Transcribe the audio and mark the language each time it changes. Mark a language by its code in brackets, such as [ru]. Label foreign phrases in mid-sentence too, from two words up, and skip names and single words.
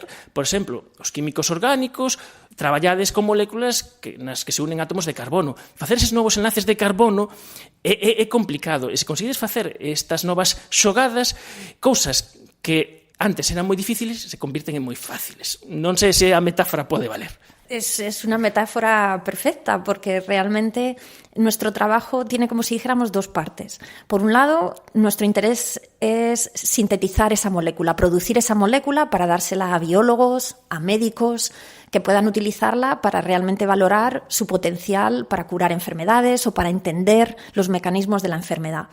[gl] Por exemplo, os químicos orgánicos, traballades con moléculas nas que se unen átomos de carbono. Facer eses novos enlaces de carbono é complicado. E se conseguides facer estas novas xogadas, cousas que antes eran moi difíciles, se convirten en moi fáciles. Non sei se a metáfora pode valer. [es] Es una metáfora perfecta porque realmente nuestro trabajo tiene, como si dijéramos, dos partes. Por un lado, nuestro interés es sintetizar esa molécula, producir esa molécula para dársela a biólogos, a médicos, que puedan utilizarla para realmente valorar su potencial para curar enfermedades o para entender los mecanismos de la enfermedad.